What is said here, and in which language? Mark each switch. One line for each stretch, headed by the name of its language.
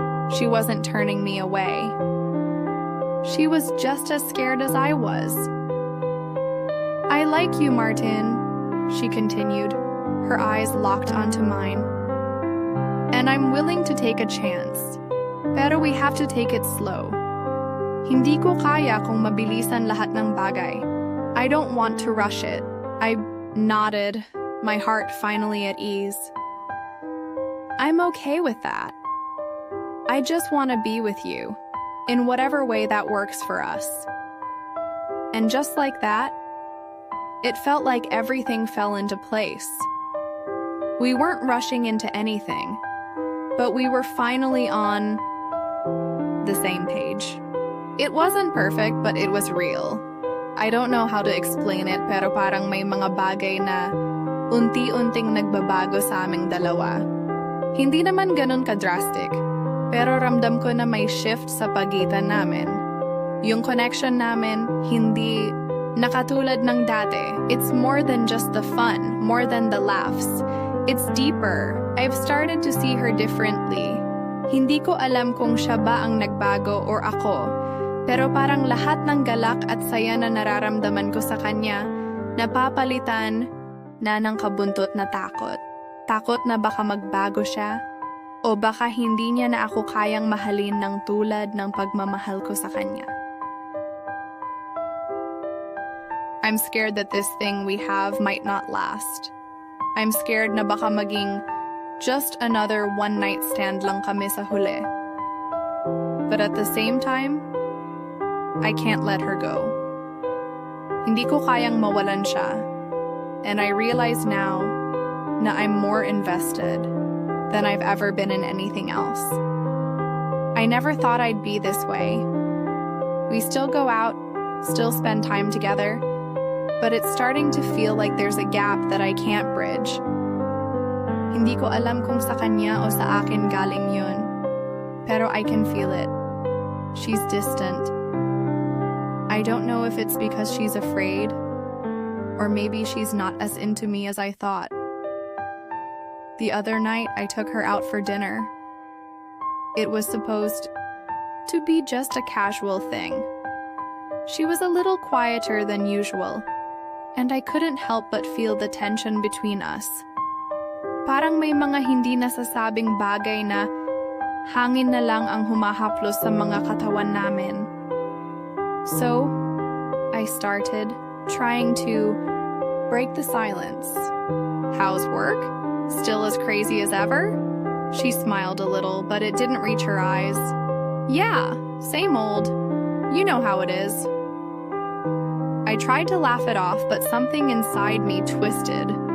English: She wasn't turning me away. She was just as scared as I was. "I like you, Martin," she continued, her eyes locked onto mine. "And I'm willing to take a chance. Pero we have to take it slow.
Filipino: Hindi ko kaya kung mabilisan lahat ng bagay.
English: I don't want to rush it." I nodded, my heart finally at ease. "I'm okay with that. I just want to be with you, in whatever way that works for us." And just like that, it felt like everything fell into place. We weren't rushing into anything, but we were finally on the same page. It wasn't perfect, but it was real. I don't know how to explain it,
Filipino: pero parang may mga bagay na unti-unting nagbabago sa aming dalawa. Hindi naman ganun ka-drastic, pero ramdam ko na may shift sa pagitan namin. Yung connection namin, hindi nakatulad ng dati.
English: It's more than just the fun, more than the laughs. It's deeper. I've started to see her differently.
Filipino: Hindi ko alam kung siya ba ang nagbago or ako, pero parang lahat ng galak at saya na nararamdaman ko sa kanya, napapalitan na ng kabuntot na takot. Takot na baka magbago siya, o baka hindi niya na ako kayang mahalin ng tulad ng pagmamahal ko sa kanya.
English: I'm scared that this thing we have might not last. I'm scared
Filipino: na baka maging
English: just another one-night stand
Filipino: lang kami sa huli.
English: But at the same time, I can't let her go.
Filipino: Hindi ko kayang mawalan siya.
English: And I realize now na I'm more invested than I've ever been in anything else. I never thought I'd be this way. We still go out, still spend time together, but it's starting to feel like there's a gap that I can't bridge.
Filipino: Hindi ko alam kung sa kanya o sa akin galing yun, pero
English: I can feel it. She's distant. I don't know if it's because she's afraid, or maybe she's not as into me as I thought. The other night, I took her out for dinner. It was supposed to be just a casual thing. She was a little quieter than usual, and I couldn't help but feel the tension between us.
Filipino: Parang may mga hindi nasasabing bagay na hangin na lang ang humahaplos sa mga katawan namin.
English: So, I started trying to break the silence. "How's work? Still as crazy as ever?" She smiled a little, but it didn't reach her eyes. "Yeah, same old. You know how it is." I tried to laugh it off, but something inside me twisted.